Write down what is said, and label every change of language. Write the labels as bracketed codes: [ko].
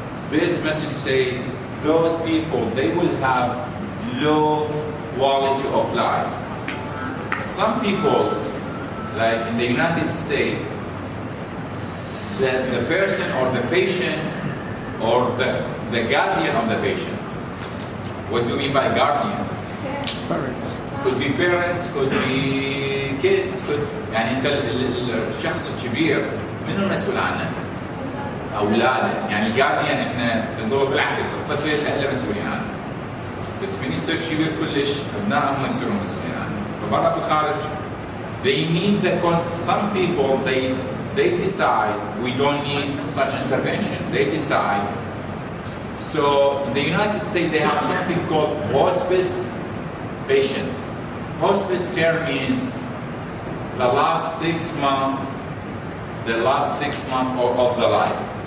[en] This message say those people, they will have low quality of life. Some people, like in the United States, that the person or the patient or the guardian of the patient. What do you mean by guardian? Parents. Could be parents, could be kids, [ar] يعني انت الشخص الكبير منو المسؤول عنه؟ اولاده، يعني الجارديان احنا نقول بالعكس الطفل اهله مسؤولين عنه. بس من يصير كبير كلش ابنائهم يصيرون مسؤولين عنه. فبرا بالخارج [en] they need some people they decide we don't need such intervention. They decide. So in the United States they have something called hospice patient. Hospice care means the last 6 months of the life.